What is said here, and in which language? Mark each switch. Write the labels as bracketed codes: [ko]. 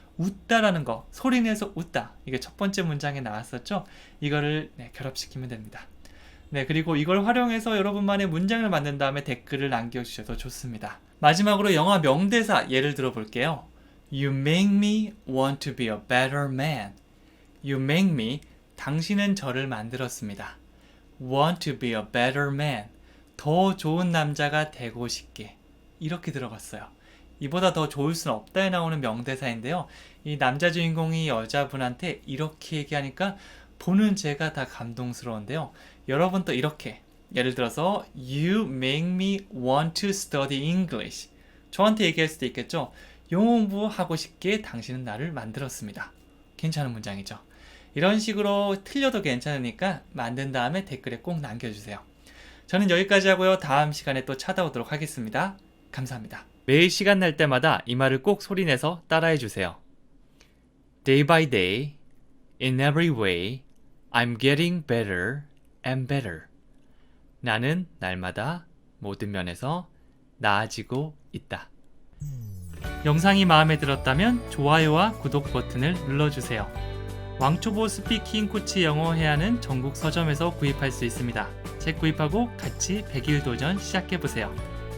[ko] 웃다라는 거, 소리내서 웃다. 이게 첫 번째 문장에 나왔었죠? 이거를 결합시키면 됩니다. 네, 그리고 이걸 활용해서 여러분만의 문장을 만든 다음에 댓글을 남겨주셔도 좋습니다. 마지막으로 영화 명대사 예를 들어볼게요. [en] You make me want to be a better man. You make me, [ko] 당신은 저를 만들었습니다. [en] Want to be a better man. [ko] 더 좋은 남자가 되고 싶게. 이렇게 들어갔어요. 이보다 더 좋을 수는 없다에 나오는 명대사인데요. 이 남자 주인공이 여자분한테 이렇게 얘기하니까 보는 제가 다 감동스러운데요. 여러분도 이렇게 예를 들어서 [en] You make me want to study English. [ko] 저한테 얘기할 수도 있겠죠. 영어 공부하고 싶게 당신은 나를 만들었습니다. 괜찮은 문장이죠. 이런 식으로 틀려도 괜찮으니까 만든 다음에 댓글에 꼭 남겨주세요. 저는 여기까지 하고요. 다음 시간에 또 찾아오도록 하겠습니다. 감사합니다. 매일 시간 날 때마다 이 말을 꼭 소리내서 따라해주세요. [en] Day by day, in every way, I'm getting better and better. [ko] 나는 날마다 모든 면에서 나아지고 있다. 영상이 마음에 들었다면 좋아요와 구독 버튼을 눌러주세요. 왕초보 스피킹 코치 영어 회화는 전국 서점에서 구입할 수 있습니다. 책 구입하고 같이 100일 도전 시작해보세요.